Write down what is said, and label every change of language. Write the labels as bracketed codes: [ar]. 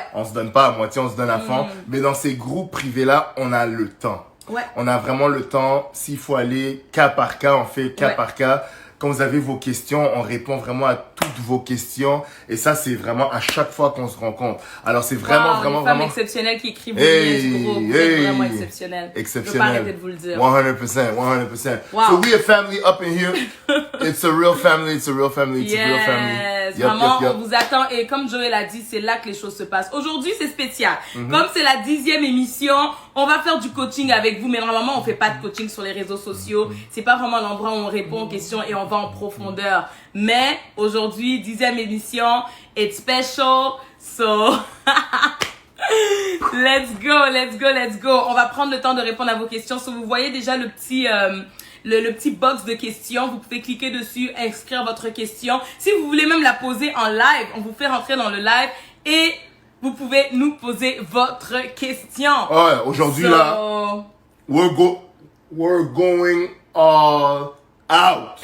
[fr] On se donne pas à moitié, on se donne à fond. Mais dans ces groupes privés-là, on a le temps. On a vraiment le temps. S'il faut aller cas par cas, on fait cas par cas. Quand vous avez vos questions, on répond vraiment à toutes vos questions. Et ça, c'est vraiment à chaque fois qu'on se rencontre. Alors, c'est vraiment, vraiment, une femme vraiment... exceptionnelle qui écrit vos liens, gros. Vous êtes vraiment exceptionnel. Exceptionnel. Je peux pas arrêter de vous le dire. 100%, 100%. Wow. [en] So we a family up in here. It's a real family, it's a real family, it's a real family. [fr] Yes, vraiment, on vous attend. Et comme Joël a dit, c'est là que les choses se passent. Aujourd'hui, c'est spécial. Comme c'est la 10e émission, on va faire du coaching avec vous. Mais normalement, on fait pas de coaching sur les réseaux sociaux. C'est pas vraiment l'endroit où on répond aux questions et on va en profondeur. Mais aujourd'hui, 10e émission, [en] it's special. So, let's go, let's go, let's go. [fr] On va prendre le temps de répondre à vos questions. So, vous voyez déjà le petit... le petit box de questions, vous pouvez cliquer dessus, inscrire votre question. Si vous voulez même la poser en live, on vous fait rentrer dans le live et vous pouvez nous poser votre question. Ouais, aujourd'hui là, [en] we're going all out.